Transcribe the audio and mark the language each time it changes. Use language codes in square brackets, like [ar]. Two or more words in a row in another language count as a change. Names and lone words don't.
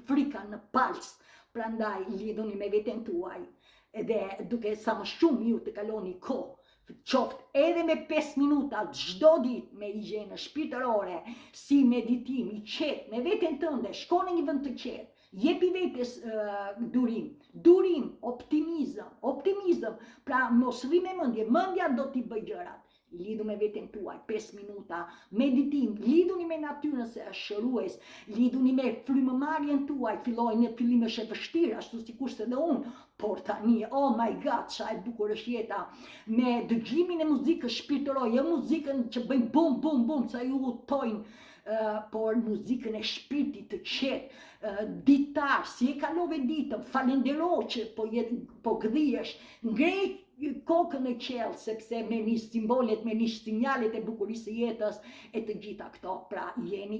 [sq] frika në palc, prandaj lidhuni me veten tuaj, edhe duke sa më shumë ju të kaloni kohë, qoftë edhe me 5 minuta çdo ditë me higjiene shpirtërore, si meditim i qetë me veten tënde, shko në një vend të qetë, jepi vetes durim, optimizëm, pra mos rri me mendje, mendja do t'i bëj gjërat. Lidhu me veten tuaj, 5 minuta, meditim, lidhuni me natyrën se është shërues, lidhuni me frymëmarrjen tuaj, filloj në fillim është e vështirë, ashtu sikurse edhe unë, por tani, [en] oh my god, [sq] sa e bukur është jeta, me dëgjimin e muzikës shpirtërore, jo muzikën që bëjnë bum bum bum, sa ju udhtojnë, por muzikën e shpirtit të qetë, ditar, si e kalove ditën, falendero që po gëdhijesh, ngrej kokën e qelë, sepse me një simbolet, me një sinjalet e bukurisë jetës, e të gjitha këto, pra jeni